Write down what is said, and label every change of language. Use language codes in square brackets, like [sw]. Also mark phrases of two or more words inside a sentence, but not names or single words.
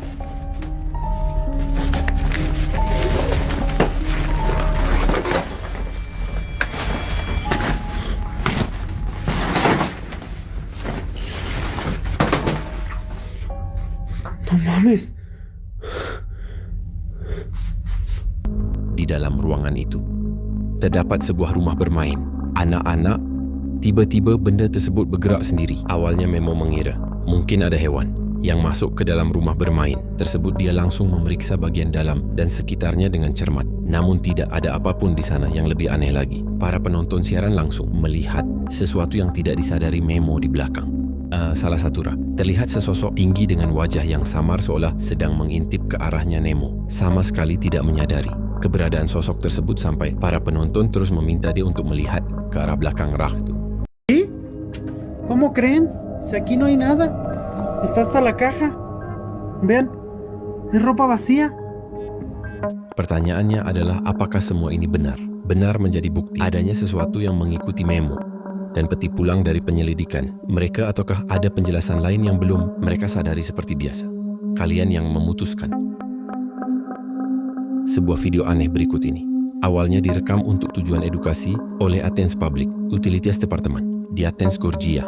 [es] No mames. [id] Di dalam ruangan itu terdapat sebuah rumah bermain anak-anak. Tiba-tiba benda tersebut bergerak sendiri. Awalnya Memo mengira mungkin ada hewan yang masuk ke dalam rumah bermain tersebut. Dia langsung memeriksa bagian dalam dan sekitarnya dengan cermat. Namun tidak ada apapun di sana. Yang lebih aneh lagi, para penonton siaran langsung melihat sesuatu yang tidak disadari Memo di belakang. Salah satu terlihat sesosok tinggi dengan wajah yang samar seolah sedang mengintip ke arahnya. Nemo sama sekali tidak menyadari keberadaan sosok tersebut sampai para penonton terus meminta dia untuk melihat ke arah belakang rak itu. [es] ¿Sí? ¿Cómo creen? Si aquí no hay nada. Está hasta la caja. Vean, es ropa vacía. [id] Pertanyaannya adalah apakah semua ini benar? Benar menjadi bukti adanya sesuatu yang mengikuti Memo dan peti pulang dari penyelidikan mereka, ataukah ada penjelasan lain yang belum mereka sadari seperti biasa? Kalian yang memutuskan. Sebuah video aneh berikut ini awalnya direkam untuk tujuan edukasi oleh Athens Public Utilities Department di Athens, Georgia.